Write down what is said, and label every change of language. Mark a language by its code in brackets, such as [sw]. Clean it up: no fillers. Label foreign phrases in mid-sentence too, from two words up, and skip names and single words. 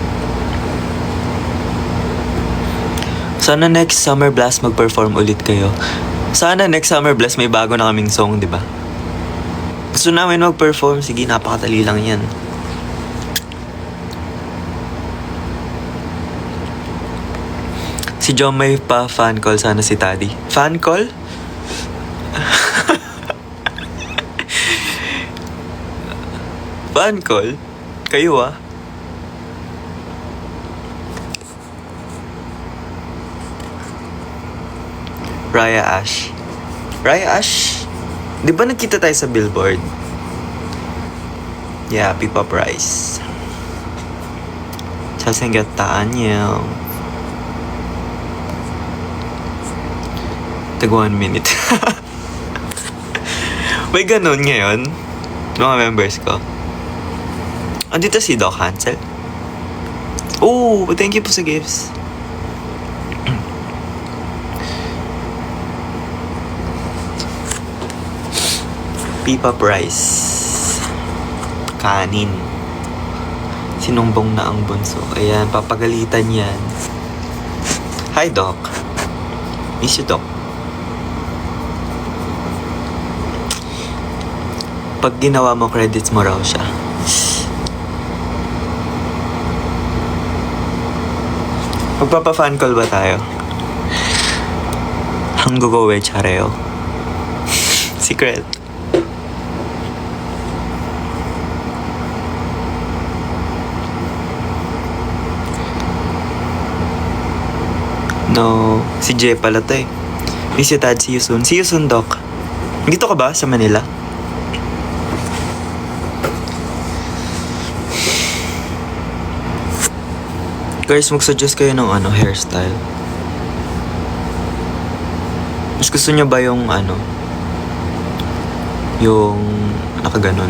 [tl] Sana next Summer Blast mag-perform ulit kayo. Sana next Summer Blast may bago na kaming song, di ba? Gusto namin mag-perform. Sige, napakadali lang yan. Si John may pa [en] fan call [tl] sana si Taddy. [en] Fan call? Fan call? [tl] Kayo ah. Raya Ash. Raya Ash? Di ba nagkita tayo sa billboard? [en] Yeah, Pipa Price. [ko] 잘생겼다, 안녕. [tl] Tag 1 minute. May ganun ngayon. Mga members ko. Andito si Doc Hansel. Oh, [en] thank you [tl] po sa gifts. Pipa Price. Kanin. Sinumbong na ang bunso. Ayan, papagalitan yan. Hi, Doc. [en] Miss you, Doc. [tl] Pag ginawa mo, credits mo raw siya. Magpapa- [en] fan call [tl] ba tayo? [ko] 한국어 왜 잘해요? [tl] Secret. No, si Jay pala to eh. [en] Miss you, Tad. See you soon. See you soon, [tl] Doc. Dito ka ba sa Manila? Guys, mag-suggest kayo ng hairstyle. Mas gusto nyo ba yung yung nakaganon?